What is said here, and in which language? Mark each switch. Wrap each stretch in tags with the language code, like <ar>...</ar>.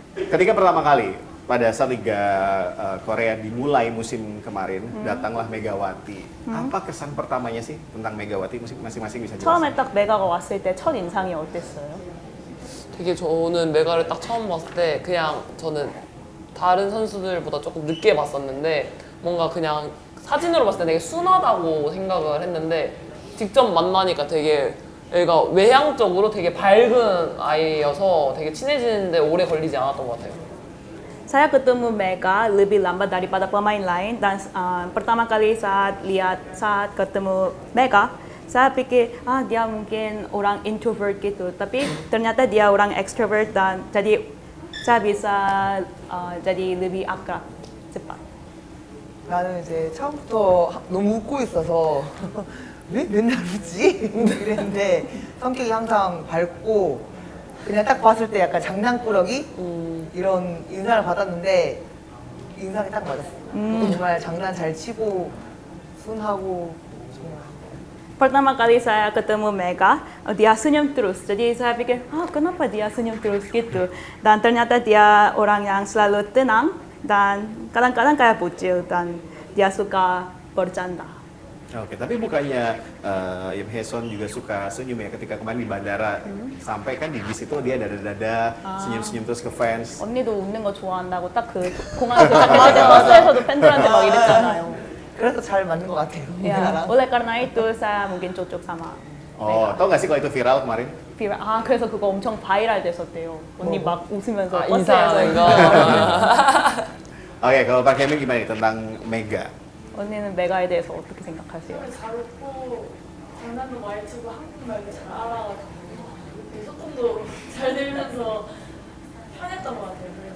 <id>Ketika pertama kali pada saat Liga Korea dimulai musim kemarin, datanglah Megawati. Apa kesan pertamanya sih tentang Megawati? Masing-masing bisa</id> <ko>처음에</ko> <id>jelaskan.</id> <ko>딱 메가가 왔을 때 첫 인상이 어땠어요? 되게 저는 메가를 딱 처음 봤을 때 그냥 저는 다른 선수들보다 조금 늦게 봤었는데 뭔가 그냥 사진으로 봤을 때 되게 순하다고 생각을 했는데 직접 만나니까 되게 애가 외향적으로 되게 밝은 아이여서 되게 친해지는데 오래 걸리지 않았던 것 같아요.</ko> <id>Saya ketemu Mega lebih lambat daripada pemain lain dan pertama kali saat ketemu Mega, saya pikir dia mungkin orang introvert gitu, tapi ternyata dia orang extrovert dan jadi saya bisa jadi lebih akrab cepat.</id> <ko>나는 이제 처음부터 너무 웃고 있어서 왜 맨날 웃지? 이랬는데 성격이 항상 밝고 그냥 딱 봤을 때 약간 장난꾸러기 이런 인상을 받았는데 인상이 딱 맞았어. 정말 장난 잘 치고 순하고 정말.</ko> <id>Pertama kali saya ketemu Mega, dia senyum terus. Jadi saya pikir, kenapa dia senyum terus gitu? Dan ternyata dia orang yang selalu tenang dan kadang-kadang kayak bocil dan dia suka bercanda. Oke, tapi bukannya Im Haeson juga suka senyum ya ketika kemarin di bandara sampai kan di bis itu dia dada-dada senyum-senyum terus ke fans.</id> <ko>언니도 웃는 거 좋아한다고 딱 그 공항 도착했을 때 버스에서도 팬들한테 막 이랬잖아요. 그래서 잘 맞는 것 같아요.</ko> <id>Ya,</id> <ko>우리나라랑.</ko> <id>oleh karena itu saya mungkin cocok sama Oh, Mega. tau gak sih kalau itu viral kemarin?</id> <ko>그래서 그거 엄청 바이럴 됐었대요. 언니 막 웃으면서 인사하는 거.</ko> <id>Oke, kalau Pak Kemi gimana nih tentang Mega?</id> <ko>언니는 메가에 대해서 어떻게 생각하세요? 잘 웃고 장난도 많이 치고 한국말도 잘 알아가지고 소통도 잘 되면서 편했던 것 같아요.</ko>